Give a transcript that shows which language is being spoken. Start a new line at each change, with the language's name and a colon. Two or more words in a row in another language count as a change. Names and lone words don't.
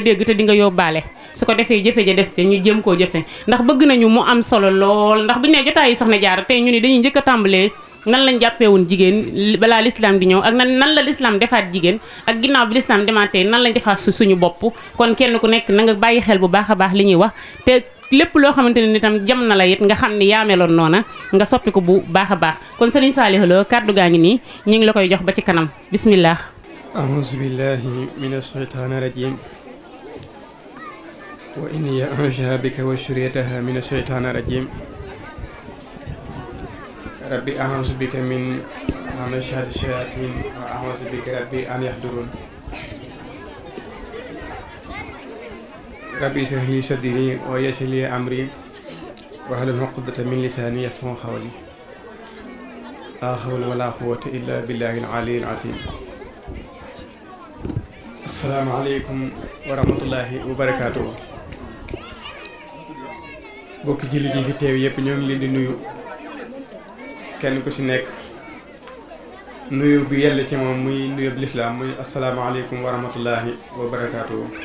Wolof: dégg te di nga yóbbaale su ko defee jëfe ja des te ñu jëm koo jëfe ndax bëgg nañu mu am solo lool ndax buñu nee jotaay yi soxna jaara tey ñu ni dañuy njëkk a tàmbalee nan lañ jàppee woon jigéen balaa l'islam di ñëw ak nan la l'islam defaat jigéen ak ginnaaw bi l'islam demaatee nan lañ defaat suñu bopp kon kenn ku nekk na nga bàyyi xel bu baax a baax li ñuy wax te lépp loo xamante ne itam jam na la it nga xam ni yaa meloon noona nga soppi ko bu baax a baax kon Serigne Saliou Lo kàddu gaa ngi nii ñu ngi la koy jox ba ci kanam bismillah
Arabic: أعوذ بالله من الشيطان الرجيم وإني أعوذ بك وذريتها من الشيطان الرجيم ربي أعوذ بك من همزات الشياطين وأعوذ بك ربي أن يحضرون ربي اشرح لي صدري ويسر لي أمري واحلل عقدة من لساني يفقهوا قولي لا حول ولا قوة إلا بالله العلي العظيم السلام عليكم ورحمة الله وبركاته.
Wolof: bokki jullit yi fi teew yëpp ñoo ngi leen di nuyu kenn ku ci nekk nuyu bi yell ci moom muy nuyu bi lislaam muy
Arabic: السلام عليكم ورحمة الله وبركاته.